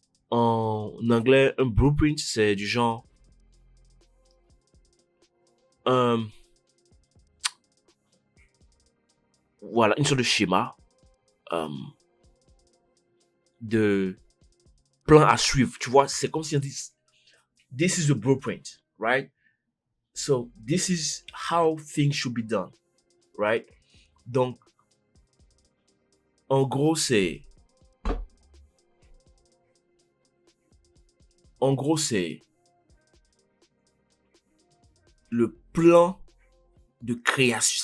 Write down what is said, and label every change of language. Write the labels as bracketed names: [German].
[French] En anglais, un blueprint, c'est du genre voilà, une sorte de schéma de plan à suivre. Tu vois, c'est comme si on dit [English] this is the blueprint, right? So this is how things should be done, right? [French] Donc, en gros, c'est le plan de création.